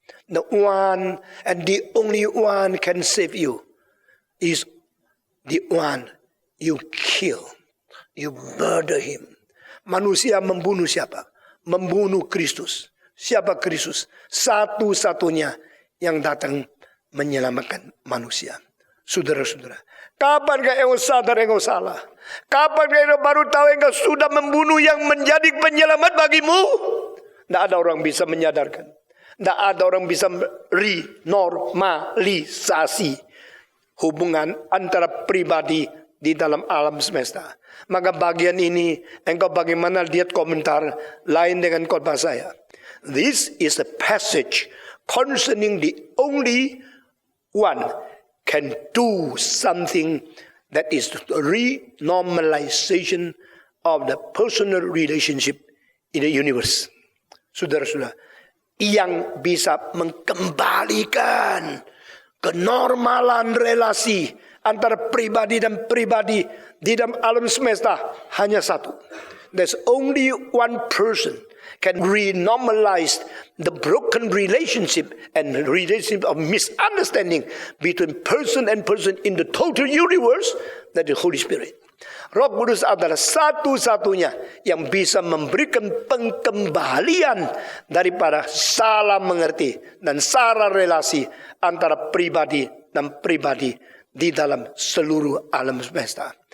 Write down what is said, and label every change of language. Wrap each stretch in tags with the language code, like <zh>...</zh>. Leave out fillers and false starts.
<en>The one and the only one can save you is the one you kill. You murder him.</en> <id>Manusia membunuh siapa? Membunuh Kristus. Siapa Kristus? Satu-satunya yang datang menyelamatkan manusia. Saudara-saudara, kapan engkau sadar engkau salah? Kapan engkau baru tahu engkau sudah membunuh yang menjadi penyelamat bagimu? Tidak ada orang bisa menyadarkan. Tidak ada orang bisa renormalisasi hubungan antara pribadi di dalam alam semesta. Maka bagian ini engkau bagaimana lihat komentar lain dengan khotbah saya.</id> <en>This is a passage concerning the only one can do something that is the renormalization of the personal relationship in the universe.</en> <id>Saudara-saudara, yang bisa mengembalikan kenormalan relasi antara pribadi dan pribadi di dalam alam semesta hanya satu.</id> <en>There's only one person can renormalize the broken relationship and relationship of misunderstanding between person and person in the total universe, that the Holy Spirit.</en> <id>Roh Kudus adalah satu-satunya yang bisa memberikan pengembalian daripada salah mengerti dan salah relasi antara pribadi dan pribadi di dalam seluruh alam semesta.</id>